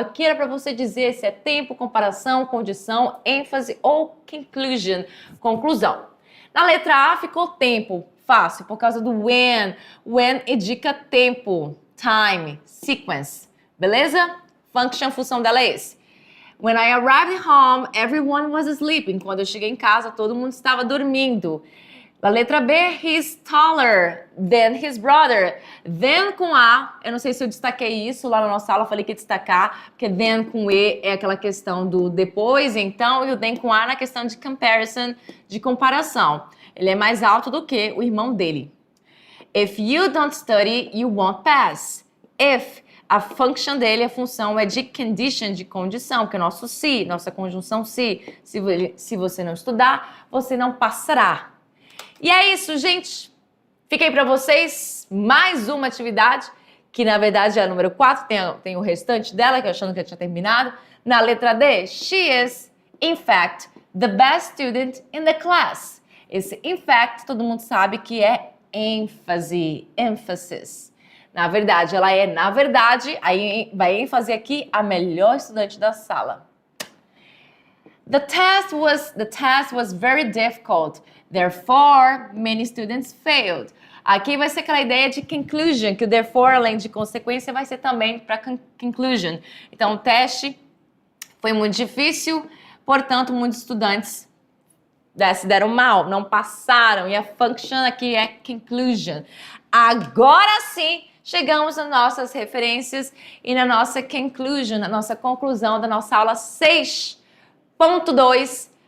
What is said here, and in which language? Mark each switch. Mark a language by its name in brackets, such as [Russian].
[Portuguese] Aqui era para você dizer se é tempo, comparação, condição, ênfase ou conclusion, conclusão. Na letra A ficou tempo, fácil, por causa do when. When indica tempo, time, sequence, beleza? Function, função dela é esse. [English] When I arrived home, everyone was sleeping. [Portuguese] Quando eu cheguei em casa, todo mundo estava dormindo. Na letra B, [English] he's taller than his brother. [Portuguese] Then com A, eu não sei se eu destaquei isso lá na nossa aula, eu falei que ia destacar, porque then com E é aquela questão do depois, então, e o then com A na questão de comparison, de comparação. Ele é mais alto do que o irmão dele. [English] If you don't study, you won't pass. [Portuguese] If, a function dele, a função é de condition, de condição, que é nosso se, nossa conjunção se. Se você não estudar, você não passará. E é isso, gente. Fiquei para vocês mais uma atividade, que na verdade é a número 4, tem o restante dela, que eu achando que eu tinha terminado. Na letra D, [English] she is, in fact, the best student in the class. [Portuguese] Esse in fact, todo mundo sabe que é ênfase, emphasis. Na verdade, ela é, na verdade, aí vai ênfase aqui, a melhor estudante da sala. [English] The test was very difficult. Therefore, many students failed. [Portuguese] Aqui vai ser aquela ideia de conclusion, que o therefore, além de consequência, vai ser também para conclusion. Então, o teste foi muito difícil, portanto, muitos estudantes se deram mal, não passaram. E a function aqui é conclusion. Agora sim, chegamos nas nossas referências e na nossa conclusion, na nossa conclusão da nossa aula 6.2.